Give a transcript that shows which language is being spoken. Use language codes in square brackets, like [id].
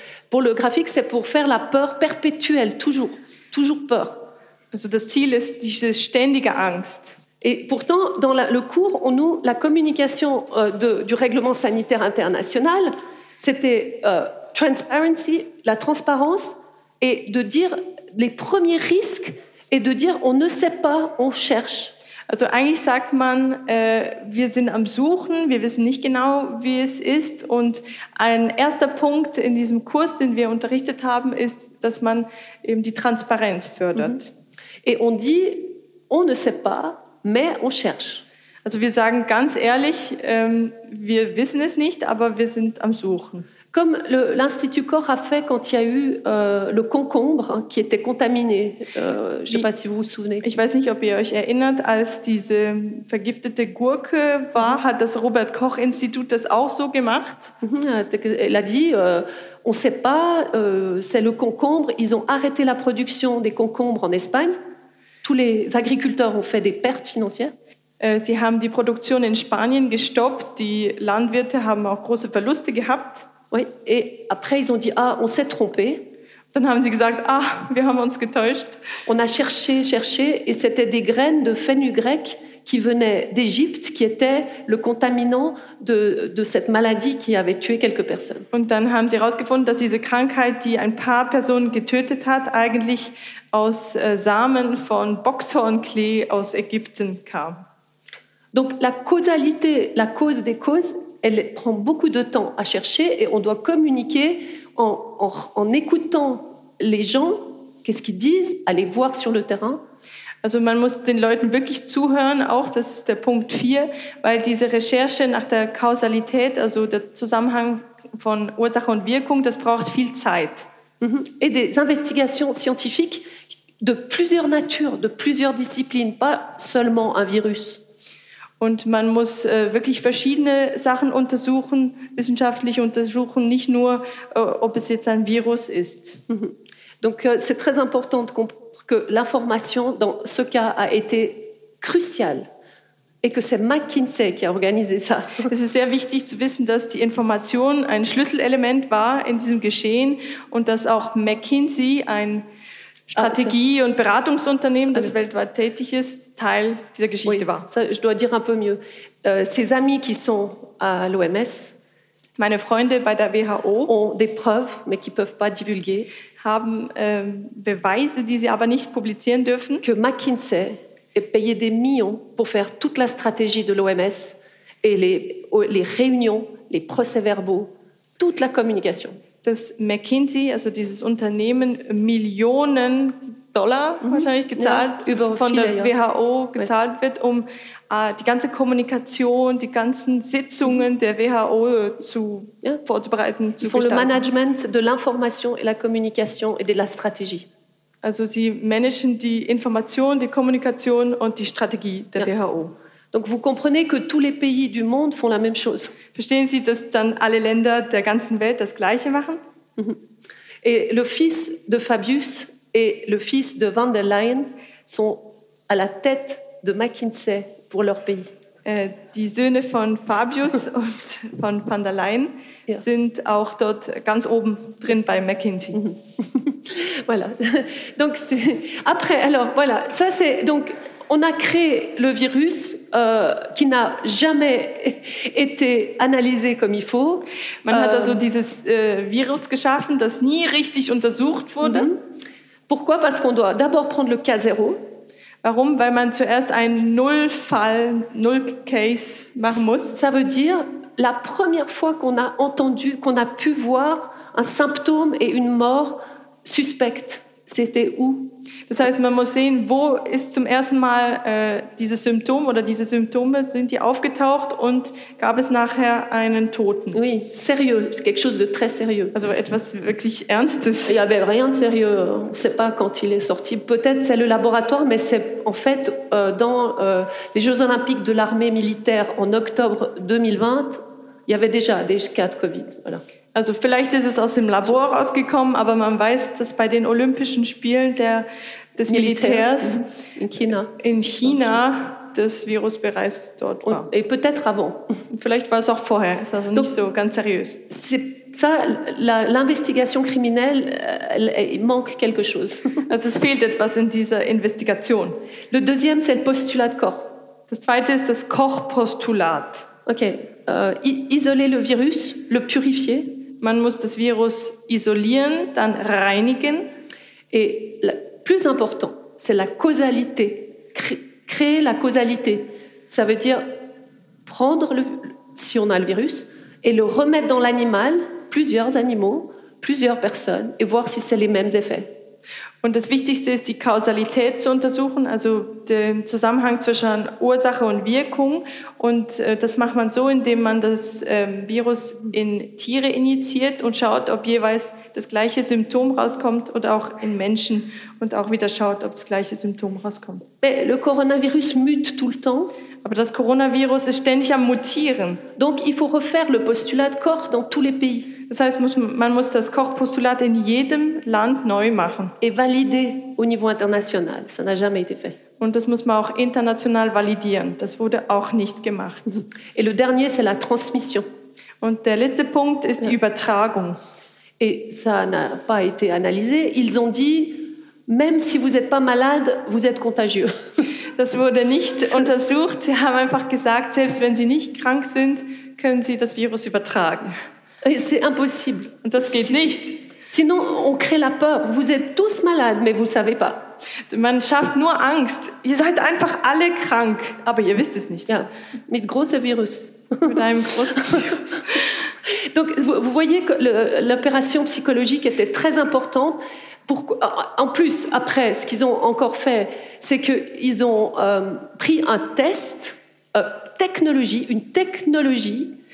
[fr] Pour le graphique, c'est pour faire la peur perpétuelle, toujours, toujours peur. [de] Also das Ziel ist diese ständige Angst. [fr] Et pourtant, dans le cours, la communication du règlement sanitaire international, c'était transparency, la transparence, et de dire les premiers risques et de dire on ne sait pas, on cherche. [de] Also eigentlich sagt man, wir sind am Suchen, wir wissen nicht genau, wie es ist. Und ein erster Punkt in diesem Kurs, den wir unterrichtet haben, ist, dass man eben die Transparenz fördert. [fr] Et on dit, on ne sait pas, mais on cherche. [de] Also wir sagen ganz ehrlich, wir wissen es nicht, aber wir sind am Suchen. [fr] Comme l'Institut COR a fait quand il y a eu le concombre qui était contaminé. Je ne sais pas si vous vous souvenez. [de] Ich weiß nicht, ob ihr euch erinnert, als diese vergiftete Gurke war, hat das Robert Koch Institut das auch so gemacht. [fr] Elle a dit, on ne sait pas, c'est le concombre. Ils ont arrêté la production des concombres en Espagne. Tous les agriculteurs ont fait des pertes financières. [de] Sie haben die Produktion in Spanien gestoppt. Die Landwirte haben auch große Verluste gehabt. [fr] Oui, et après ils ont dit ah, on s'est trompé. [de] Dann haben sie gesagt, ah, wir haben uns getäuscht. [fr] On a cherché et c'était des graines de fenugrec qui venaient d'Égypte qui était le contaminant de cette maladie qui avait tué quelques personnes. [de] Und dann haben sie herausgefunden, dass diese Krankheit, die ein paar Personen getötet hat, eigentlich aus Samen von Boxhornklee aus Ägypten kam. [fr] Donc la causalité, la cause des causes, elle prend beaucoup de temps à chercher et on doit communiquer en écoutant les gens, qu'est-ce qu'ils disent, aller voir sur le terrain. [de] Also man muss den Leuten wirklich zuhören, auch das ist der Punkt 4, weil diese Recherche nach der Kausalität, also der Zusammenhang von Ursache und Wirkung, das braucht viel Zeit. [fr] Et des investigations scientifiques de plusieurs natures, de plusieurs disciplines, pas seulement un virus. [de] Und man muss wirklich verschiedene Sachen untersuchen, wissenschaftlich untersuchen, nicht nur, ob es jetzt ein Virus ist. [fr] Donc c'est très important de comprendre que l'information dans ce cas a été cruciale et que c'est McKinsey qui a organisé ça. [de] Es ist sehr wichtig zu wissen, dass die Information ein Schlüsselelement war in diesem Geschehen und dass auch McKinsey, ein Strategie- und Beratungsunternehmen, das weltweit tätig ist, Teil dieser Geschichte war. [fr] Ça, je dois dire un peu mieux. Ses amis qui sont à l'OMS, [de] meine Freunde bei der WHO, [fr] ont des preuves, mais qui peuvent pas divulguer, [de] haben Beweise, die sie aber nicht publizieren dürfen, [fr] que McKinsey est payé des millions pour faire toute la stratégie de l'OMS et les réunions, les procès-verbaux, toute la communication. [de] Dass McKinsey, also dieses Unternehmen, Millionen Dollar wahrscheinlich gezahlt, ja, von viele, der WHO gezahlt wird, um die ganze Kommunikation, die ganzen Sitzungen der WHO zu vorzubereiten, zu gestalten. [fr] Le management de l'information et la communication et de la stratégie. [de] Also sie managen die Information, die Kommunikation und die Strategie der WHO. [fr] Donc vous comprenez que tous les pays du monde font la même chose. [de] Verstehen Sie, dass dann alle Länder der ganzen Welt das Gleiche machen? [fr] Et le fils de Fabius et le fils de van der Leyen sont à la tête de McKinsey pour leur pays. [de] Die Söhne von Fabius und von van der Leyen sind auch dort ganz oben drin bei McKinsey. [fr] Voilà. Donc après, alors voilà, ça c'est donc. On a créé le virus qui n'a jamais été analysé comme il faut. [de] Man hat also dieses Virus geschaffen, das nie richtig untersucht wurde. [fr] Pourquoi? Parce qu'on doit d'abord prendre le cas zéro. [de] Warum? Weil man zuerst einen Nullfall, Nullcase machen muss. [fr] Ça veut dire la première fois qu'on a entendu, qu'on a pu voir un symptôme et une mort suspecte. C'était où? [de] Das heißt, man muss sehen, wo ist zum ersten Mal dieses Symptom oder diese Symptome, sind die aufgetaucht und gab es nachher einen Toten? [fr] Oui, sérieux, quelque chose de très sérieux. [de] Also etwas wirklich Ernstes. [fr] Il y avait rien de sérieux, on ne sait pas quand il est sorti. Peut-être c'est le laboratoire, mais c'est en fait dans les Jeux Olympiques de l'armée militaire en octobre 2020, il y avait déjà des cas de Covid, voilà. [de] Also vielleicht ist es aus dem Labor rausgekommen, aber man weiß, dass bei den Olympischen Spielen des Militärs in China das Virus bereits dort war. [fr] Et peut-être avant. [de] Vielleicht war es auch vorher, ist also nicht so ganz seriös. [fr] Ça, l'investigation criminelle, il manque quelque chose. [de] Also es fehlt etwas in dieser Investigation. [fr] Le deuxième, c'est le postulat de Koch. [de] Das zweite ist das Koch-Postulat. [fr] Okay. Isoler le virus, le purifier. [de] Man muss das Virus isolieren, dann reinigen. [fr] Et le plus important, c'est la causalité. Créer la causalité, ça veut dire prendre, si on a le virus, et le remettre dans l'animal, plusieurs animaux, plusieurs personnes, et voir si c'est les mêmes effets. [de] Und das Wichtigste ist, die Kausalität zu untersuchen, also den Zusammenhang zwischen Ursache und Wirkung. Und das macht man so, indem man das Virus in Tiere injiziert und schaut, ob jeweils das gleiche Symptom rauskommt oder auch in Menschen und auch wieder schaut, ob das gleiche Symptom rauskommt. [fr] Le coronavirus mute tout le temps. [de] Aber das Coronavirus ist ständig am Mutieren. [fr] Donc il faut refaire le postulat de Koch dans tous les pays. [de] Das heißt, man muss das Koch-Postulat in jedem Land neu machen. [fr] Et valider au niveau international. Ça n'a jamais été fait. [de] Und das muss man auch international validieren. Das wurde auch nicht gemacht. [fr] Et le dernier, c'est la transmission. [de] Und der letzte Punkt ist die Übertragung. [fr] Et ça n'a pas été analysé. Ils ont dit, même si vous êtes pas malade, vous êtes contagieux. [de] Das wurde nicht untersucht. Sie haben einfach gesagt, selbst wenn Sie nicht krank sind, können Sie das Virus übertragen. [fr] C'est impossible. [de] Und das geht nicht. [fr] Sinon, on crée la peur. Vous êtes tous malades, mais vous savez pas. [de] Man schafft nur Angst. Ihr seid einfach alle krank, aber ihr wisst es nicht. Ja, mit großem Virus. Mit einem großen Virus. [fr] Donc, vous voyez que l'opération psychologique était très importante. En plus, après, ce qu'ils ont encore fait, c'est qu'ils ont pris un test, une technologie.